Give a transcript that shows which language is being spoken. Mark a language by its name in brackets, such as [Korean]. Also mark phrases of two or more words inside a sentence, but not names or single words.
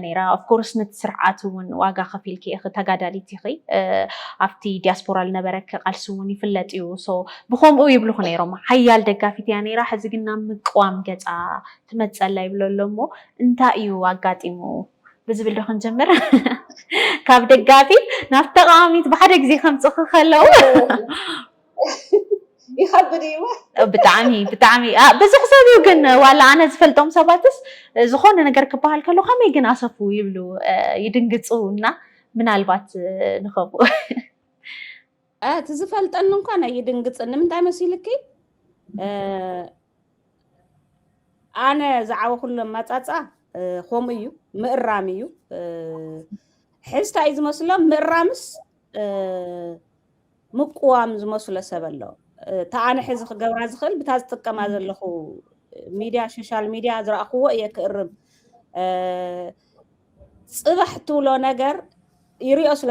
[Tigrinya] ነይራ [English] of course [Tigrinya] ነቲ ስርዓት እውን ዋጋ ከፊልኪ ኢኺ ተጋዳሊት ኢኺ ኣብቲ ዲያስፖራ ዝነበረክ ቃልሲ እውን ይፍለጥ እዩ ሶ ብከምኡ ይብልኹ ነይሮም ሓያል ደጋፊት እያ ነይራ ሕዚ ግን ናብ ምቅዋም ገፃ ትመፀላ ይብሎ ኣሎ እሞ እንታይ እዩ ኣጋጢሙ ብዝብል ዶ ክንጀምር ካብ ደጋፊት ናብ ተቃዋሚት ብሓደ ግዜ ከምፅእ ከለው [Arabic] يخبر ايوه بتعمي بس حسابي [Tigrinya] ግን ዋላ ኣነ ዝፈልጦም ሰባትስ ዝኾነ ነገር ክበሃል ከሎ ከመይ ግን ኣሰፉ ይብሉ ይድንግፁና ምናልባት ንኸቡ ትዝፈልጠን እንኳን ይድንግፅን ምንታይ መሲልኪ ኣነ ዝዓበ ኩሎም ማፃፃ ከምኡ እዩ ምእራም እዩ ሕዝታ እዩ ዝመስሎም ምእራምስ ምቁዋም ዝመስሎ ሰብ ኣሎ ተኣነ ሕዚ ክገብራ ዝኽእል ብታ ዝጥቀማ ዘለኹ ሚድያ [English] social media [Tigrinya] ዝረኣኽዎ እየ ክእርም ፅባሕ ትብሎ ነገር ይሪኦ ስለ